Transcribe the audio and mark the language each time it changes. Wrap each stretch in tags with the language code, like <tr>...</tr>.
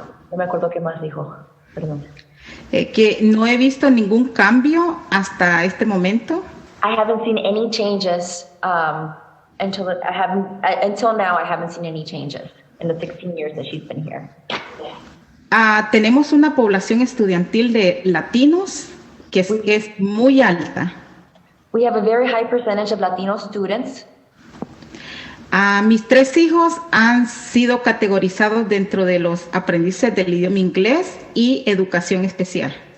<es>No me acuerdo qué más dijo. Perdón. Que no he visto ningún cambio hasta este momento.</es> <en>I haven't seen any changes until now. I haven't seen any changes in the 16 years that she's been here.</en> <es>Tenemos una población estudiantil de latinos que es muy alta.</es> <en>We have a very high percentage of Latino students.</en> <es>Mis 3 hijos han sido categorizados dentro de los aprendices del idioma inglés y educación especial.</es>